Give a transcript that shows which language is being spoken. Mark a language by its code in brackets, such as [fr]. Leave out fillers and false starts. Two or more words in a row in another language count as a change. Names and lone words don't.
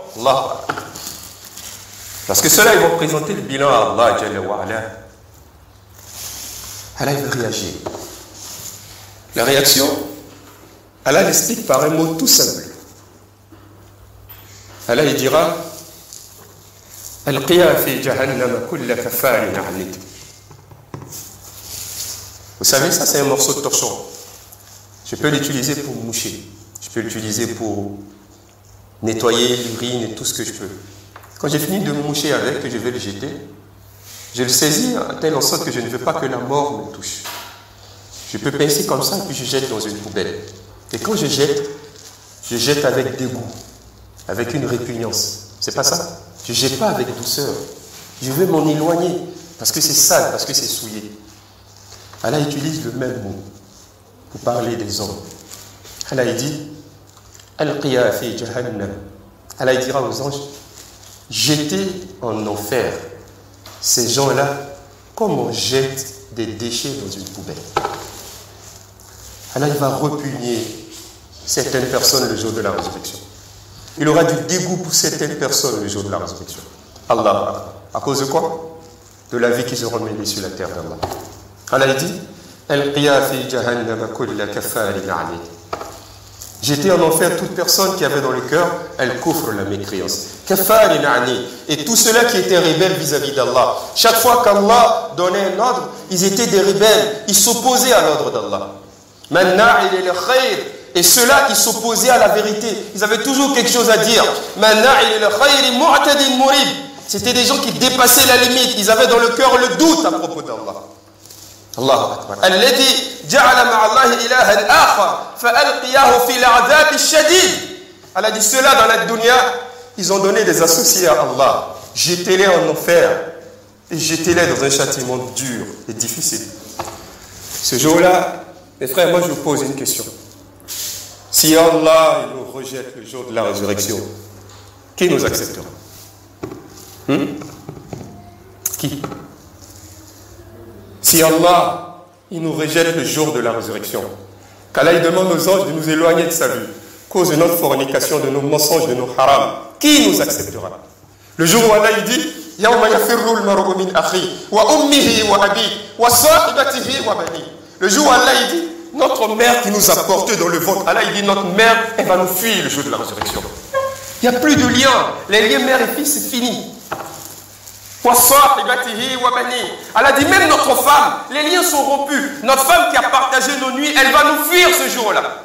[fr] Allah. Parce que ceux-là, ils vont présenter le bilan à Allah, [ar] جل وعلا. [fr] Allah, il veut réagir. La réaction, Allah l'explique par un mot tout simple. Allah, il dira [ar] ألقيا في جهنم كل كفار عنيد. [fr] Vous savez, ça, c'est un morceau de torchon. Je peux l'utiliser pour moucher. Je peux l'utiliser pour nettoyer l'urine et tout ce que je peux. Quand j'ai fini de me moucher avec, que je vais le jeter, je le saisis à telle en sorte que je ne veux pas que la mort me touche. Je peux pincer comme ça et puis je jette dans une poubelle. Et quand je jette avec dégoût, avec une répugnance. C'est pas ça. Je ne jette pas avec douceur. Je veux m'en éloigner parce que c'est sale, parce que c'est souillé. Allah utilise le même mot pour parler des hommes. Allah dit [ar] ألقيا في جهنم. [fr] Allah dira aux anges, jetez en enfer ces gens-là comme on jette des déchets dans une poubelle. Allah va repugner certaines personnes le jour de la résurrection. Il aura du dégoût pour certaines personnes le jour de la résurrection. Allah, à cause de quoi? De la vie qu'ils auront menée sur la terre d'Allah. Allah dit [ar] ألقيا في جهنم كل كفار عنيد. [fr] J'étais en enfer toute personne qui avait dans le cœur al-kufr, la mécréance. [ar] كفار عنيد. [fr] Et tous ceux-là qui étaient rebelles vis-à-vis d'Allah. Chaque fois qu'Allah donnait un ordre, ils étaient des rebelles. Ils s'opposaient à l'ordre d'Allah. [ar] مناع للخير. [fr] Et ceux-là, ils s'opposaient à la vérité. Ils avaient toujours quelque chose à dire. [ar] مناع للخير معتد مريب. [fr] C'était des gens qui dépassaient la limite. Ils avaient dans le cœur le doute à propos d'Allah. [ar] الله أكبر. الذي جعل مع الله إلها آخر فألقياه في العذاب الشديد. [fr] Allah dit ceux-là dans la dunya, ils ont donné des associés à Allah. Jetez-les en enfer et jetez-les dans un châtiment dur et difficile. Ce jour-là, mes frères, moi je vous pose une question. Si Allah il nous rejette le jour de la résurrection, qui nous acceptera? Qui? Si Allah, il nous rejette le jour de la résurrection, qu'Allah il demande aux anges de nous éloigner de sa vie, cause de notre fornication, de nos mensonges, de nos harams, qui nous acceptera? Le jour où Allah il dit, [ar] يوم يفر المرء من أخيه وأمه وأبيه وصاحبته وبنيه. [fr] Le jour où Allah il dit, notre mère qui nous a portés dans le ventre, Allah il dit, notre mère, elle va nous fuir le jour de la résurrection. Il n'y a plus de lien. Les liens mère et fils, c'est fini. Allah dit même notre femme, les liens sont rompus. Notre femme qui a partagé nos nuits, elle va nous fuir ce jour-là.